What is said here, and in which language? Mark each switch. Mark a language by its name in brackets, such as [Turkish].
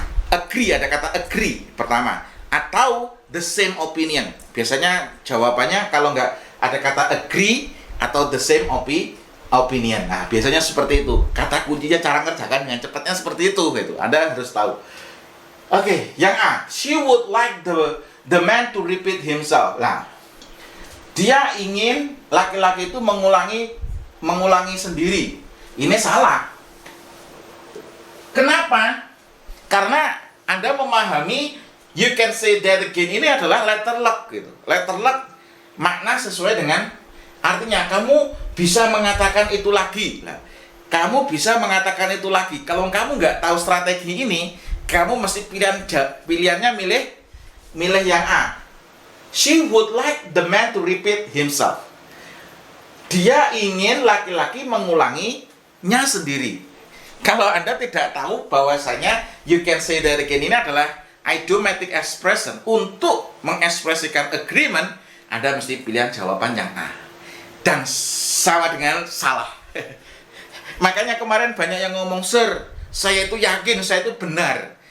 [Indonesian] Agree, ada kata agree pertama, atau [English] the same opinion. [Indonesian] Biasanya jawabannya kalau nggak ada kata agree atau [English] the same opinion. [Indonesian] Nah, biasanya seperti itu. Kata kuncinya cara ngerjakan dengan cepatnya seperti itu gitu. Anda harus tahu. Oke, yang A, [English] she would like the man to repeat himself. [Indonesian] Nah, dia ingin laki-laki itu mengulangi sendiri. Ini salah. Kenapa? Karena Anda memahami [English] you can say that again [Indonesian] ini adalah letter luck gitu. Letter luck makna sesuai dengan artinya. Kamu bisa mengatakan itu lagi. Nah, kamu bisa mengatakan itu lagi. Kalau kamu nggak tahu strategi ini, kamu mesti pilihannya milih yang A. [English] She would like the man to repeat himself. [Indonesian] Dia ingin laki-laki mengulanginya sendiri. Kalau Anda tidak tahu bahwasanya [English] you can say that again [Indonesian] ini adalah idiomatic expression untuk mengekspresikan agreement, Anda mesti pilihan jawaban yang A. Dan sama dengan salah. Makanya kemarin banyak yang ngomong, "Sir, saya itu yakin saya itu benar.